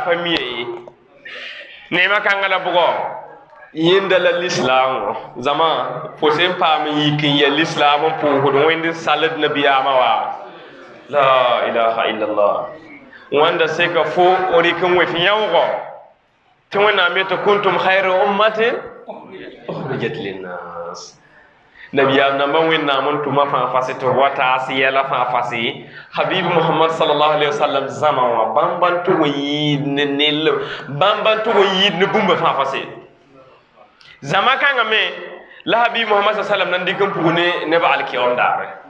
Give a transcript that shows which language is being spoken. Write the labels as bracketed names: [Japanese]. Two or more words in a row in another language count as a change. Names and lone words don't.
[Mossi] pa mi ye neemã kãngã la bʋgɔ yẽnda la lislaamõ zãma fo sẽn paam n yik n ya lislaam n pʋʋsd wẽnd n sald nabiyaamã wa [Arabic] la ilaha illallah [Mossi] wãnda seka fo o rɩk n wẽf yãoogɔ tɩ wẽnnaam yetɩ [Arabic] kuntum khayra ummatin ukhrijat linnas [Mossi] nabiyaam namba wẽnnaam n tʋma fãa fasɩ tɩ wa taas yɛla fãa fasɩ habib mohamad [Arabic] sallallahu alaihi wasallam [Mossi] zãma wã bãmb n tʋg n yɩɩd ne nell bãmb n tʋg n yɩɩd ne bũmba fãa fasɩ zãma kãngã me la habib mohamad sa sallam nan dɩk n pug ne neb alkiyaom daare